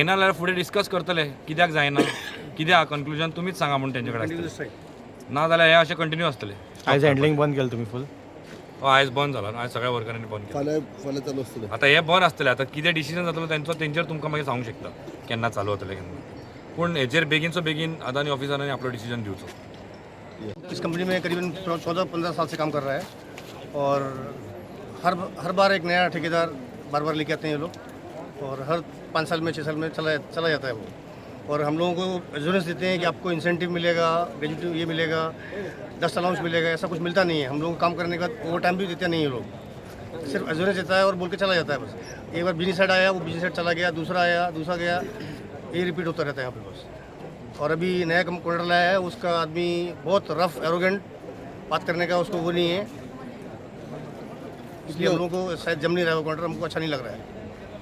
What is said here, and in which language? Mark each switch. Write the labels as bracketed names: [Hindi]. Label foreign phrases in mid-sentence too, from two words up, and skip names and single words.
[Konkani] घेयना जाल्यार फुडें डिस्कस करतले कित्याक जायना कित्याक कन्क्लुजन तुमीच सांगा म्हणून तेंचे कडेन ना जाल्यार हें अशें कंटिन्यू आसतलें आयज हँडलिंग बंद केलें तुमी फूल आयज बंद जाला आयज सगळ्या वर्करांनी बंद केलं फाल्यां चालू आसतलें आतां हें बंद आसतलें आतां कितें डिसिजन जातलो तेंचेर तुमकां मागीर सांगूंक शकता केन्ना चालू जातलें केन्ना पूण हेचेर बेगीनचो बेगीन अदानी ऑफिसरांनी आपलो डिसिजन दिवचो [Hindi] इस कंपनी में करीबन 14-15 साल से काम कर रहा है और हर बार एक नया ठेकेदार बार लेके आते हैं ये लोग और हर 5 साल में 6 साल में चला जाता है वो और हम लोगों को एश्योरेंस देते हैं कि आपको इंसेंटिव मिलेगा ग्रेजुएटिव ये मिलेगा 10 अलाउंस मिलेगा ऐसा कुछ मिलता नहीं है हम लोगों को काम करने के बाद [English] over time [Hindi] भी देते नहीं ये लोग सिर्फ एश्योरेंस देता है और बोल के चला जाता है बस एक बार [English] business side [Hindi] आया वो [English] business side [Hindi] चला गया दूसरा गया ये रिपीट होता रहता है यहाँ पे बस और अभी नया कॉन्ट्रैक्टर लाया है उसका आदमी बहुत [English] rough arrogant [Hindi] बात करने का उसको वो नहीं है इसलिए हम लोगों को शायद जम नहीं रहा है वो कॉन्ट्रैक्टर हमको अच्छा नहीं लग रहा है